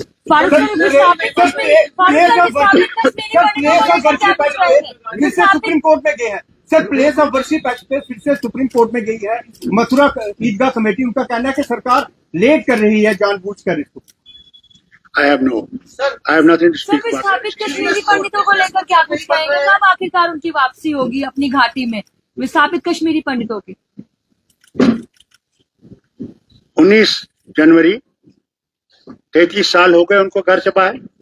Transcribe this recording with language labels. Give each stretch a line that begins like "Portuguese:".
Hindi: Farooq sir विस्थापित Kashmiri, Farooq sir विस्थापित कश्मीरी फिर से सुप्रीम कोर्ट में गए हैं sir. Place of worship act पे फिर से सुप्रीम कोर्ट में गई है मथुरा ईदगाह कमेटी। उनका कहना है कि सरकार लेट कर रही है जानबूझकर इसको।
English: I have nothing to speak about.
Hindi: विस्थापित कश्मीरी पंडितों को लेकर क्या कुछ कहेंगे? कब आखिरकार उनकी वापसी होगी अपनी घाटी में, विस्थापित कश्मीरी पंडितों की? 19 जनवरी 33 साल हो गए उनको घर से बाहर।